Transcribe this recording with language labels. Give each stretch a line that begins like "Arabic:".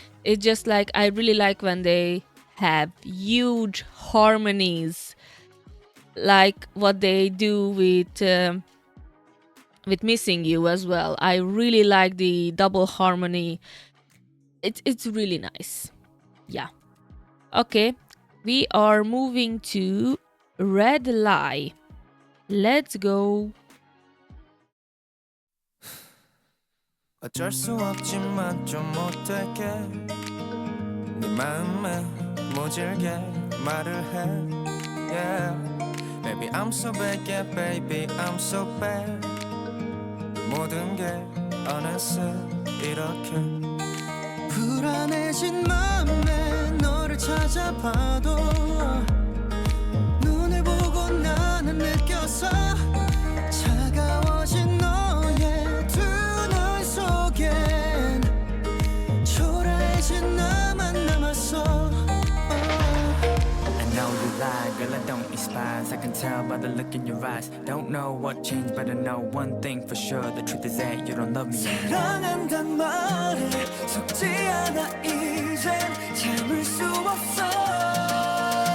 English: It's just like I really like when they have huge harmonies, like what they do with Missing You as well. I really like the double harmony. It's really nice. Yeah. Okay, we are moving to Red Lie. Let's go.
Korean: 어쩔 수 없지만 좀 못되게 네 마음에 모질게 말을 해 yeah.
English: Baby I'm so bad
Korean: yeah baby I'm so bad 모든 게 어느새 이렇게 불안해진 맘에 너를 찾아봐도 눈을 보고 나는 느꼈어 느껴서 차가워진 너의 두 눈 속엔 초라해진 나만 남았어.
English: I know you lie, girl, I don't despise. I can tell by the look in your eyes. Don't know what changed, but I know one thing for sure. The truth is that you don't love me anymore.
Korean: 사랑한단 말에 속지 않아 이젠 참을 수 없어.